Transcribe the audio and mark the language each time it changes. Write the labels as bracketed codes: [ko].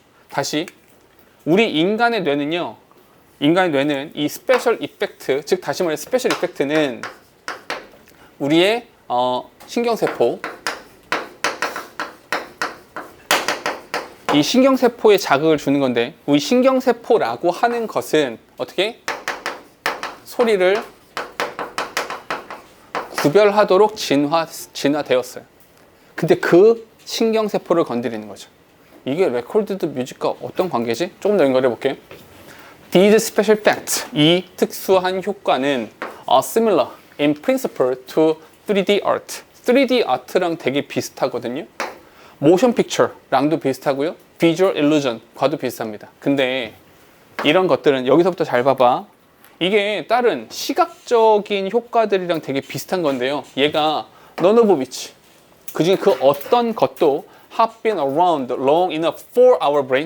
[ko] 다시, 우리 인간의 뇌는 이 스페셜 이펙트, 즉 다시 말해 스페셜 이펙트는 우리의 신경세포, 이 신경세포에 자극을 주는 건데, 우리 신경세포라고 하는 것은 어떻게? 소리를 구별하도록 진화되었어요. 근데 그 신경세포를 건드리는 거죠. 이게 레코드드 뮤직과 어떤 관계지? 조금 더 연결해 볼게요. [en] These special effects, [ko] 이 특수한 효과는 [en] similar in principle to 3D art. [ko] 3D 아트랑 되게 비슷하거든요. 모션 픽처랑도 비슷하고요. 비주얼 일루전과도 비슷합니다. 근데 이런 것들은 여기서부터 잘 봐봐. 이게 다른 시각적인 효과들이랑 되게 비슷한 건데요. 얘가 [en] none of which, [ko] 그중에 그 어떤 것도 [en] have been around long enough for our brain.